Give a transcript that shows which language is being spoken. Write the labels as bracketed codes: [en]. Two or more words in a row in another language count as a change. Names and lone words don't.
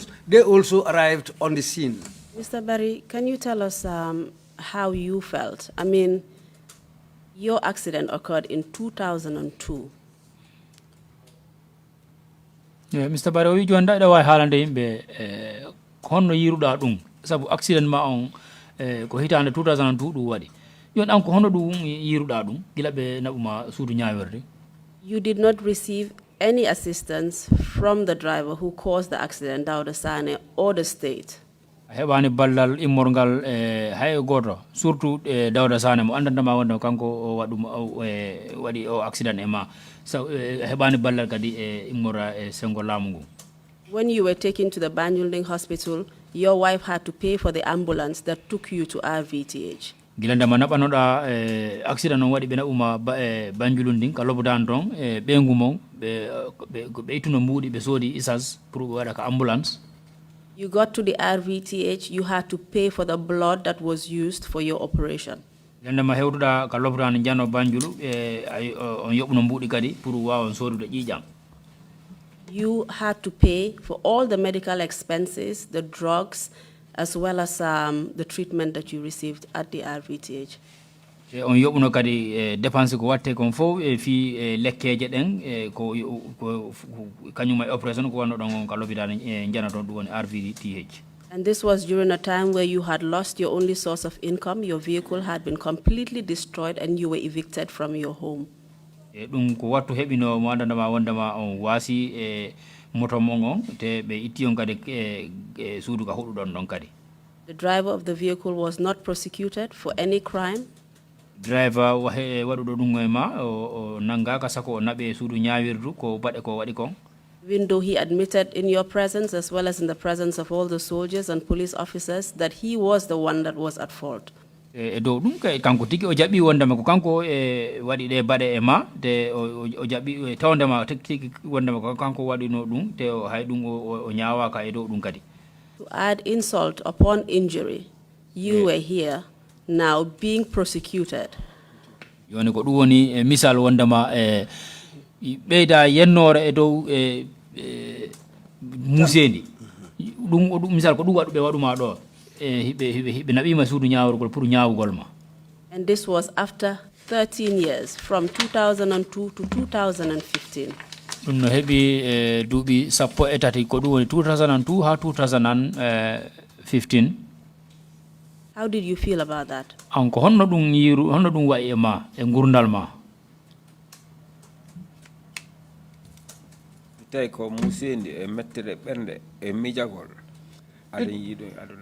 [en] They also arrived on the scene. Mr. Barry, can you tell us how you felt? I mean, your accident occurred in 2002. Yeah, Mr. [ff] Barry, [en] you joined that way [ff] haalande yimɓe honno yiruɗa ɗum sabu accident ma on ko hitande 2002 ɗum waɗi yon an ko hono ɗum yiruɗa ɗum gila ɓe naɓuma suudu ñawerde. [en] You did not receive any assistance from the driver who caused the accident, Dawda Sane, or the state. [ff] A heɓani ballal immorgal hay goto surtout Dawda Sane mo andantama wonde kanko o waɗum waɗi o accident e ma so heɓani ballal kadi immora sengo laamu ngu. [en] When you were taken to the Banjulding hospital, your wife had to pay for the ambulance that took you to RVTH. [ff] Gilandama naɓanoɗa accident on waɗi ɓe naɓuma Banjulunding ka lopitan ton ɓeygu mon ɓe ittuno mbuuɗi ɓe soodi isas pour ɓe waɗa ka ambulance. [en] You got to the RVTH, you had to pay for the blood that was used for your operation. [ff] Gilandama hewtuɗa ka lopitan jano Banjulu on yoɓuno mbuuɗi kadi pour wawa on soodude ƴiƴam. [en] You had to pay for all the medical expenses, the drugs, as well as the treatment that you received at the RVTH. [ff] On yoɓuno kadi dépense ko watte kon fof fi lekkeje ɗen ko kañum e opération ko wanno ɗon on ka lopitane jana toon ɗum woni RVTH. [en] And this was during a time where you had lost your only source of income, your vehicle had been completely destroyed, and you were evicted from your home. [ff] Ɗum ko wattu heɓino mo andandama wondema on waasi moto mon on te ɓe itti on kadi suudu ka huɗuɗon ɗon kadi. [en] The driver of the vehicle was not prosecuted for any crime. [ff] Driver waɗuɗo ɗum e ma o nangaka sako o naɓe suudu ñawirdu ko baɗe ko waɗi kon. [en] Even though he admitted in your presence as well as in the presence of all the soldiers and police officers that he was the one that was at fault. [ff] E dow ɗum kay kanko tigi o jaɓi wondema ko kanko waɗi ɗe baɗe e ma te o jaɓi tawdema tigi wondema ko kanko waɗino ɗum te hay ɗum o ñawaka e dow ɗum kadi. [en] To add insult upon injury, you were here now being prosecuted. [ff] Yoni ko ɗum woni misal wondema ɓeyda yennore e dow musendi ɗum misal ko ɗum waɗu ɓe waɗuma ɗo hiɓe naɓima suudu ñawrugol pour ñawugol ma. [en] And this was after 13 years, from 2002 to 2015. [ff] ɗum no heɓi duuɓi sappo e tati ko ɗum woni 2002 ha 2015. [en] How did you feel about that? [ff] An ko honno ɗum yiru honno ɗum wayi e ma e gurdal ma. tawi ko musendi e mettere ɓernde e mijagol aɗen yiiɗo e aduna.